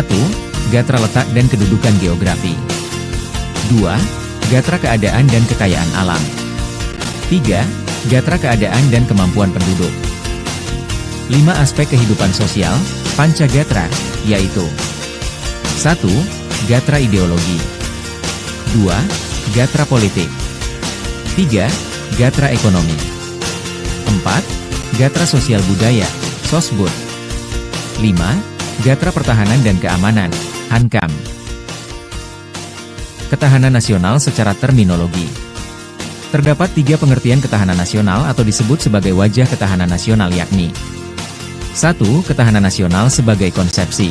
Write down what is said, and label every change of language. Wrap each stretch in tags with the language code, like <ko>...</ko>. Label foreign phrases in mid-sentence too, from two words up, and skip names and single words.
<id>Gatra letak dan kedudukan geografi. 2. Gatra keadaan dan kekayaan alam. 3. Gatra keadaan dan kemampuan penduduk. 5 aspek kehidupan sosial, Pancagatra, yaitu 1. Gatra ideologi. 2. Gatra politik. 3. Gatra ekonomi. 4. Gatra sosial budaya, Sosbud. 5. Gatra pertahanan dan keamanan, Hankam. Ketahanan nasional secara terminologi. Terdapat 3 pengertian ketahanan nasional atau disebut sebagai wajah ketahanan nasional yakni 1. Ketahanan nasional sebagai konsepsi.</id>